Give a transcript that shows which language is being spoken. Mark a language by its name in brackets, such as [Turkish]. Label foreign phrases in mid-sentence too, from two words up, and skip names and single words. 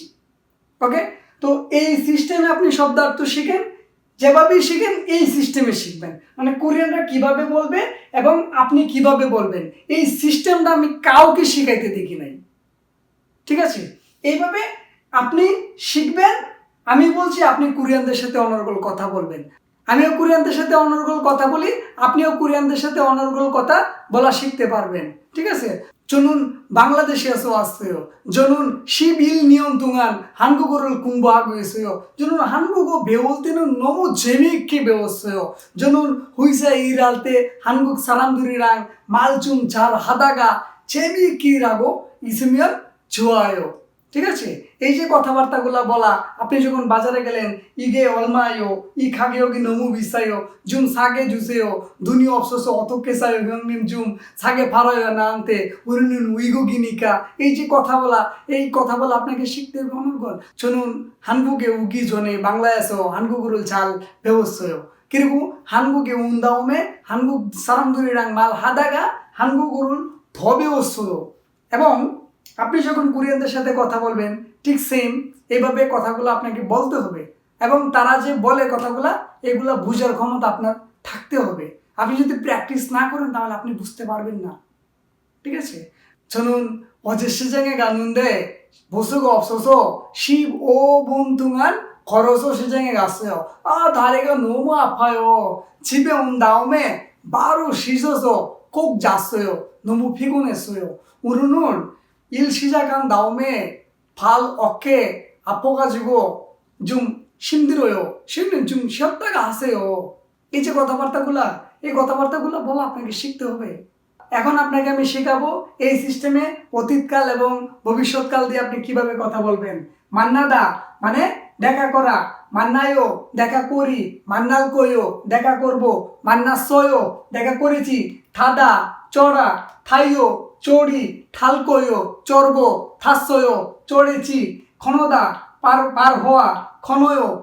[Bangla] ওকে, তো এই সিস্টেমে আপনি শব্দার্থ শিখেন, যেভাবেই শিখেন এই সিস্টেমে শিখবেন, মানে কোরিয়ানরা কিভাবে বলবে এবং আপনি কিভাবে বলবেন এই সিস্টেমটা আমি কাউকে শিখাইতে দেখি নাই, ঠিক আছে? এইভাবে আপনি শিখবেন। আমি বলছি আপনি কোরিয়ানদের সাথে অনর্গল কথা বলবেন, আমিও কোরিয়ানদের সাথে অনর্গল কথা বলি, আপনিও কোরিয়ানদের সাথে অনর্গল কথা বলা শিখতে পারবেন, ঠিক আছে? [Korean] 저는 방글라데시에서 왔어요. 저는 11년 동안 한국어를 공부하고 있어요. 저는 한국어 배울 때는 너무 재미있게 배웠어요. 저는 회사 일할 때 한국 사람들이랑 말 좀 잘 하다가 재미있게 일하고 있으면 좋아요. [Bangla] ঠিক আছে? এই যে কথাবার্তাগুলো বলা, আপনি যখন বাজারে গেলেন [Korean] 이게 얼마요? 이 가격이 너무 비싸요. 좀 싸게 주세요. 돈이 없어서 어떻게 사요? 형님 좀 싸게 팔아요 나한테. 우리는 외국이니까. [Bangla] এই যে কথা বলা, এই কথা বলা আপনাকে শিখতে হবে অনর্গল। [Korean] 저는 한국에 오기 전에 방라에서 한국어를 잘 배웠어요. 그리고 한국에 온 다음에 한국 사람들이랑 말하다가 한국어를 더 배웠어요. [Bangla] এবং আপনি যখন কোরিয়ানদের সাথে কথা বলবেন ঠিক সেম এইভাবে কথাগুলো আপনাকে বলতে হবে এবং তারা যে বলে কথাগুলো এগুলো বোঝার ক্ষমতা আপনার থাকতে হবে। আপনি যদি প্র্যাকটিস না করেন তাহলে আপনি বুঝতে পারবেন না, ঠিক আছে? [Korean] 저는 어제 시장에 갔는데 버스가 없어서 15분 동안 걸어서 시장에 갔어요. 아, 다리가 너무 아파요. 집에 온 다음에 바로 씻어서 꼭 잤어요. 너무 피곤했어요. 오늘은 일 시작한 다음에 발, 어깨 아파가지고 좀 힘들어요. 쉬면 좀 쉬었다가 하세요. [Bangla] এই যে কথাবার্তাগুলা, এই কথাবার্তাগুলো বলা আপনাকে শিখতে হবে। এখন আপনাকে আমি শেখাবো এই সিস্টেমে অতীতকাল এবং ভবিষ্যৎকাল দিয়ে আপনি কিভাবে কথা বলবেন। মান্নাদা মানে দেখা করা, মান্নায়ও দেখা করি, মান্নাল কইও দেখা করব, মান্নাসয়ও দেখা করেছি, থাদা চড়া, থাইও চড়ি, ঠালকয়ও চড়ব, থাসয়ও চড়েছি, খনদা পার পার হওয়া, খনয়